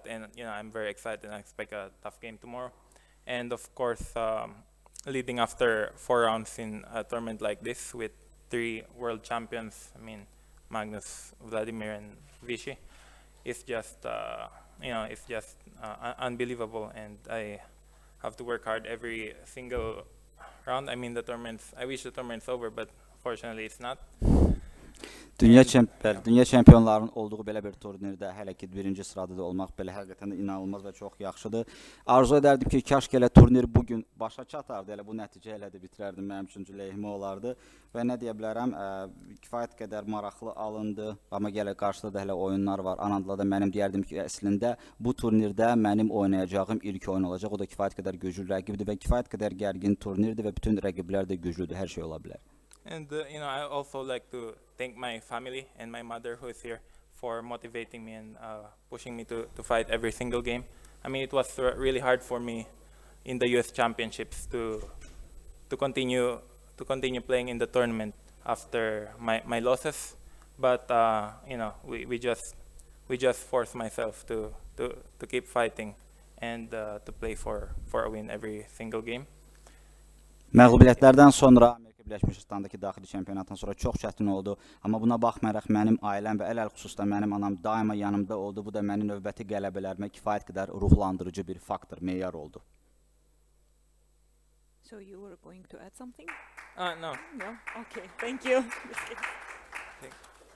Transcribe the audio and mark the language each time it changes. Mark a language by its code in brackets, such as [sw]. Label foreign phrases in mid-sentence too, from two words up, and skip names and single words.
[en] And I'm very excited, and I expect a tough game tomorrow. And of course, leading after 4 rounds in a tournament like this with 3 world champions, I mean, Magnus, Vladimir, and Vishy, it's just unbelievable, and I have to work hard every single round. I mean, I wish the tournament's over, but fortunately it's not. [az] Dünya çempionlarının olduğu belə bir turnirdə hələ ki 1-ci sırada olmaq belə həqiqətən inanılmaz və çox yaxşıdır. Arzu edərdim ki, kaş ki elə turnir bugün başa çatardı, elə bu nəticə ilə də bitirərdim, mənim üçün lehimə olardı. Və nə deyə bilərəm, kifayət qədər maraqlı alındı, amma gələ qarşıda da hələ oyunlar var. Anandla da mənim deyərdim ki, əslində bu turnirdə mənim oynayacağım ilk oyun olacaq. O da kifayət qədər güclü rəqibdir və kifayət qədər gərgin turnirdir və bütün rəqiblər də güclüdür, hər şey ola bilər. [en] And I also like to thank my family and my mother, who is here, for motivating me and pushing me to fight every single game. I mean, it was really hard for me in the US Championships to continue playing in the tournament after my losses. But we just forced myself to keep fighting and to play for a win every single game. [az] Məğlubiyyətlərdən sonra Birləşmiş Ştatlardakı daxili çempionatdan sonra çox çətin oldu, amma buna baxmayaraq mənim ailəm və ələl xüsusda mənim anam daima yanımda oldu. Bu da mənim növbəti qələbələrimə kifayət qədər ruhlandırıcı bir faktor, meyar oldu. [en] So you were going to add something? No. No? Okay, thank you.